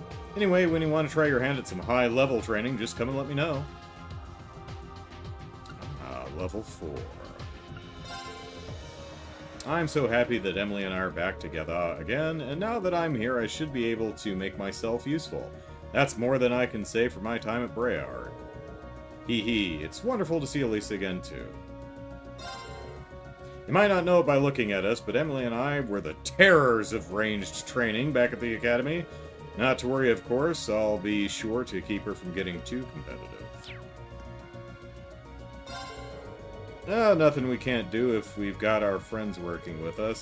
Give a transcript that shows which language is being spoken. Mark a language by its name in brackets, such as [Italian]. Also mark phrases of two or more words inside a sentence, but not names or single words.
[English] Anyway, when you want to try your hand at some high-level training, just come and let me know. Level 4. I'm so happy that Emily and I are back together again, and now that I'm here, I should be able to make myself useful. That's more than I can say for my time at Brayard. Hee hee, it's wonderful to see Elisa again, too. You might not know it by looking at us, but Emily and I were the terrors of ranged training back at the academy. Not to worry, of course, I'll be sure to keep her from getting too competitive. Nothing we can't do if we've got our friends working with us.